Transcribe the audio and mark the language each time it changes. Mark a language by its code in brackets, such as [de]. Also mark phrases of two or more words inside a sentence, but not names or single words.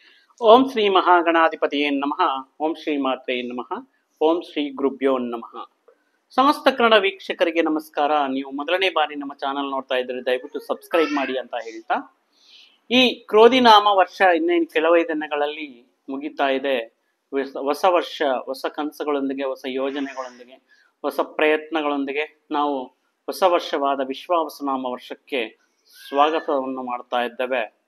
[sa] ಓಂ ಶ್ರೀ ಮಹಾಗಣಾಧಿಪತಿಯೇ ನಮಃ. ಓಂ ಶ್ರೀ ಮಾತ್ರೇ ನಮಃ. ಓಂ ಶ್ರೀ ಗುರುಭ್ಯೋ ನಮಃ. [kn] ಸಮಸ್ತ ಕನ್ನಡ ವೀಕ್ಷಕರಿಗೆ ನಮಸ್ಕಾರ. ನೀವು ಮೊದಲನೇ ಬಾರಿ ನಮ್ಮ ಚಾನಲ್ ನೋಡ್ತಾ ಇದ್ರೆ ದಯವಿಟ್ಟು ಸಬ್ಸ್ಕ್ರೈಬ್ ಮಾಡಿ ಅಂತ ಹೇಳ್ತಾ, ಈ ಕ್ರೋಧಿನಾಮ ವರ್ಷ ಇನ್ನೇನು ಕೆಲವೇ ದಿನಗಳಲ್ಲಿ ಮುಗಿತಾ ಇದೆ. ಹೊಸ ವರ್ಷ, ಹೊಸ ಕನಸುಗಳೊಂದಿಗೆ, ಹೊಸ ಯೋಜನೆಗಳೊಂದಿಗೆ, ಹೊಸ ಪ್ರಯತ್ನಗಳೊಂದಿಗೆ ನಾವು ಹೊಸ ವರ್ಷವಾದ ವಿಶ್ವಾವಸುನಾಮ ವರ್ಷಕ್ಕೆ ಸ್ವಾಗತವನ್ನು ಮಾಡ್ತಾ ಇದ್ದೇವೆ.